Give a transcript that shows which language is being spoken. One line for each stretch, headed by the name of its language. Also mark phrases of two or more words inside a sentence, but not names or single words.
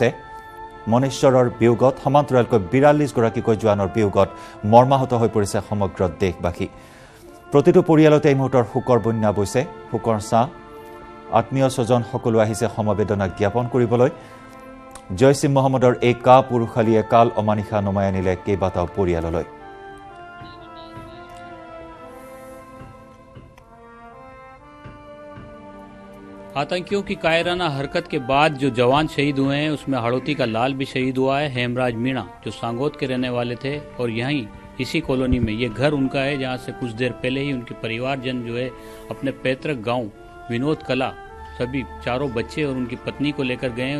Assamese: মনেশ্বৰৰ বিয়োগত সমান্তৰালকৈ ৪২ গৰাকীকৈ জোৱানৰ বিয়োগত মৰ্মাহত হৈ পৰিছে সমগ্ৰ দেশবাসী। প্ৰতিটো পৰিয়ালতে এই মুহূৰ্তৰ শোকৰ বন্যা বৈছে, শোকৰ ছাঁ। আত্মীয় স্বজন সকলো আহিছে সমবেদনা জ্ঞাপন কৰিবলৈ। জৈচ-ই মহম্মদৰ এই পুৰুষালীয়ে কাল অমানিশা নমাই আনিলে কেইবাটাও পৰিয়াললৈ।
Hindi: आतंकियों की कायराना हरकत के बाद जो जवान शहीद हुए हैं उसमें हड़ौती का लाल भी शहीद हुआ है, हेमराज मीणा, जो सांगोद के रहने वाले थे और यहीं इसी कॉलोनी में ये घर उनका है, जहां से कुछ देर पहले ही उनके परिवारजन जो है अपने पैतृक गांव विनोद कला सभी चारों बच्चे और उनकी पत्नी को लेकर गए हैं।